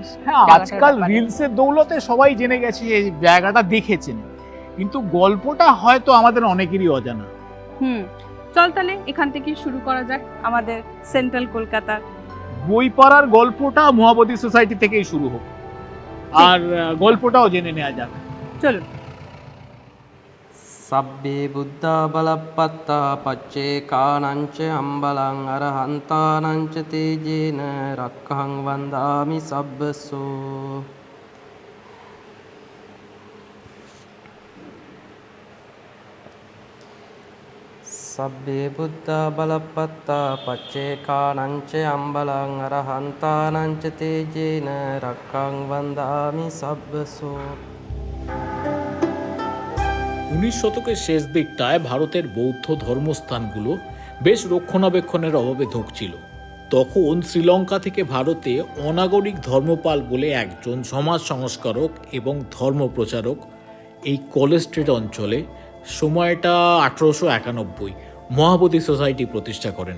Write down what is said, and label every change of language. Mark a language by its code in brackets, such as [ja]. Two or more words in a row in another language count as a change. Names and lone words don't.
[bn] হ্যাঁ, আজকাল রিলসের দৌলতে সবাই জেনে গেছে, এই জায়গাটা দেখেছেন, কিন্তু গল্পটা হয়তো আমাদের অনেকেরই অজানা। চল তাহলে এখান থেকে শুরু করা যাক আমাদের সেন্ট্রাল কলকাতার বইপাড়ার গল্পটা মহাবোধি সোসাইটি থেকেই শুরু হোক, আর গল্পটাও জেনে নেওয়া যাক। চলুন। [pi] සබ්බේ බුද්ධා බලප්පත්තා පච්චේකානංච අම්බලං අරහන්තානංච තේජේන රක්ඛං වන්දාමි සබ්බසෝ සබ්බේ බුද්ධා බලප්පත්තා පච්චේකානංච අම්බලං අරහන්තානංච තේජේන රක්ඛං වන්දාමි සබ්බසෝ। [bn] 19 শতকের শেষ দিকটায় ভারতের বৌদ্ধ ধর্মস্থানগুলো বেশ রক্ষণাবেক্ষণের অভাবে ধুঁকছিল। তখন শ্রীলঙ্কা থেকে ভারতে অনাগরিক ধর্মপাল বলে একজন সমাজ সংস্কারক এবং ধর্মপ্রচারক এই কলেজ স্ট্রিট অঞ্চলে, সময়টা 1891, মহাবোধি সোসাইটি প্রতিষ্ঠা করেন।